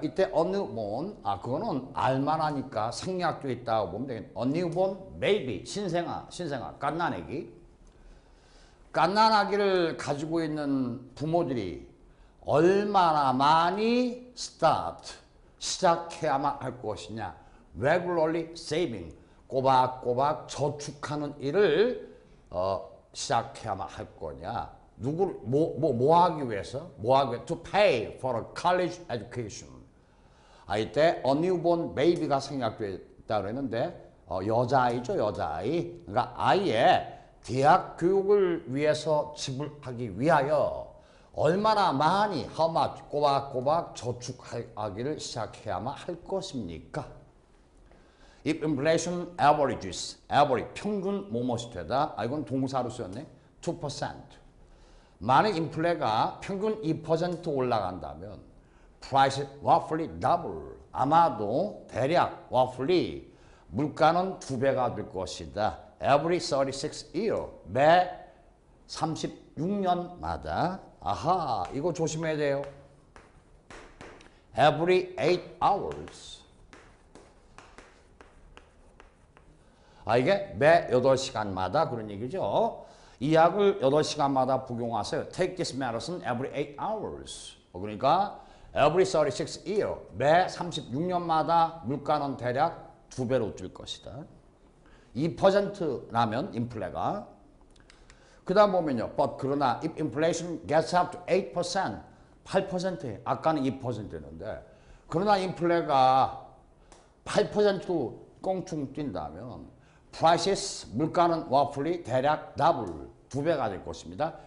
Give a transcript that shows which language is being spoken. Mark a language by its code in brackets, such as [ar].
[ko] 이때 a newborn, 그거는 알만하니까 생략되어 있다고 보면 되겠네. [en] a newborn baby, [ko] 신생아, 갓난아기. 갓난아기를 가지고 있는 부모들이 얼마나 많이 시작해야만 할 것이냐. [en] regularly saving, [ko] 꼬박꼬박 저축하는 일을 시작해야만 할 거냐. 누구를 뭐 하기 위해서? [en] to pay for a college education. [ko] 이때 a newborn baby가 생략되어 있다고 했는데 여자아이죠, 여자아이. 그러니까 아이의 대학 교육을 위해서 지불하기 위하여 얼마나 많이 how much 꼬박꼬박 저축하기를 시작해야만 할 것입니까? [en] If inflation averages, [ko] 평균 뭐뭇이 되다. 이건 동사로 쓰였네. 2%. 만약 인플레가 평균 2% 올라간다면 [en] price roughly double. [ko] 아마도 대략 roughly 물가는 2배가 될 것이다. [en] Every 36 year. [ko] 매 36년마다. 아하, 이거 조심해야 돼요. [en] Every 8 hours. [ko] 이게 매 8시간마다 그런 얘기죠. 이 약을 8시간마다 복용하세요. [en] Take this medicine every 8 hours. [ko] 그러니까 [en] every 36 year. [ko] 매 36년마다 물가는 대략 2배로 줄 것이다. 2%라면 인플레가. 그 다음 보면요. But 그러나 [en] if inflation gets up to 8%, [ko] 8%에 아까는 2%였는데 그러나 인플레가 8%로 껑충 뛴다면 prices, 물가는 roughly 대략 double, 2배가 될 것입니다.